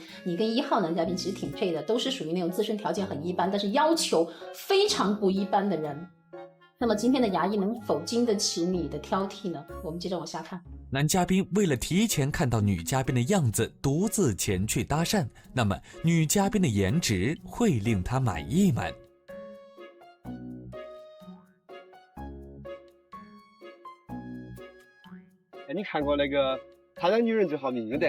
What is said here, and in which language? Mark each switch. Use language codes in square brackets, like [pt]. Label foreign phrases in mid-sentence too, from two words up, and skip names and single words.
[zh] 你跟1號男嘉賓其實挺配的，都是屬於那種自身條件很一般，但是要求非常不一般的人。那麼今天的牙醫能否經得起你的挑剔呢？我們接着往下看。男嘉賓為了提前看到女嘉賓的樣子，獨自前去搭訕，那麼女嘉賓的顏值會令他滿意嗎？你看過那個他讓女人最好命的？